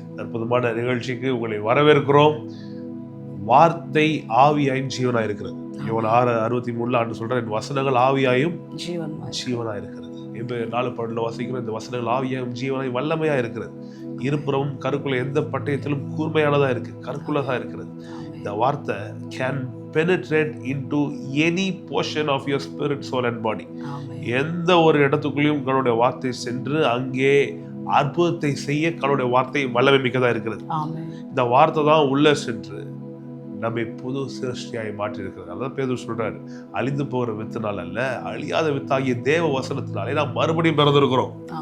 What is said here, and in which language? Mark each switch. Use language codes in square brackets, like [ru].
[ta] அற்புதமான நிகழ்ச்சிக்கு உங்களை வரவேற்கிறோம். வார்த்தை ஆவியாயும் ஜீவனாய் இருக்கிறது. யோவான் 6:63 ஆண்டு சொல்ற, என் வசனங்கள் ஆவியாயும் ஜீவனாய் இருக்கிறது. இப்போ 4:12 வாசிக்கிறோம், இந்த வசனங்கள் ஆவியாயும் ஜீவனாய் வல்லமையா இருக்கிறது. இருபுறமும் கருக்குள்ள எந்த பட்டயத்திலும் கூர்மையானதா இருக்கு, கருக்குள்ளதா இருக்கிறது. இந்த வார்த்தை [en] Can penetrate into any portion of your spirit, soul and body. [ta] எந்த ஒரு இடத்துக்குள்ளேயும் கடவுளுடைய வார்த்தை சென்று அங்கே அற்புதத்தை செய்ய கடவுளுடைய வார்த்தை வல்லமை மிக்கதா இருக்கிறது. இந்த வார்த்தை தான் உள்ள சென்று நம்மை புது சிருஷ்டியாய் மாற்றி இருக்கிறது. அதான் பேதுரு சொல்றாரு, அழிந்து போகிற வித்தினால் அல்ல, அழியாத வித்தாகிய தேவ வசனத்தினாலே நாம் மறுபடியும் பிறந்திருக்கிறோம்.